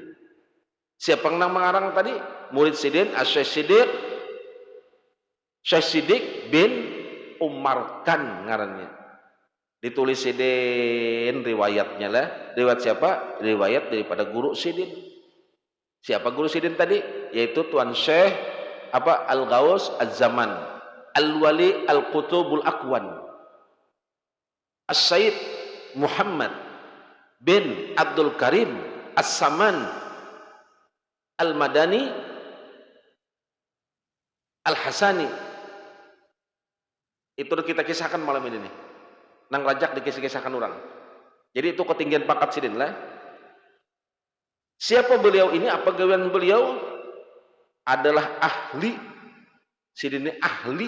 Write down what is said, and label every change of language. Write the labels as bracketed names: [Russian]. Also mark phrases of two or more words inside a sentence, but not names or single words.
[Banjar] Siapa yang mengarang tadi? Murid sidin Syekh Siddiq bin Umar Khan ngarannya. Ditulis sidin riwayatnya lah. Riwayat siapa? Riwayat daripada guru sidin. Siapa guru sidin tadi? Yaitu Tuan Syekh Al-Ghaus Az-Zaman Al-Wali Al-Qutubul Aqwan As-Sayyid Muhammad bin Abdul Karim As-Saman Al-Madani Al-Hasani. Itu kita kisahkan malam ini nih. Nang rajak dikisah-kisahkan orang. Jadi itu ketinggian pangkat sidin lah. Siapa beliau ini? Apa gawean beliau? Adalah ahli. Sidin ini ahli.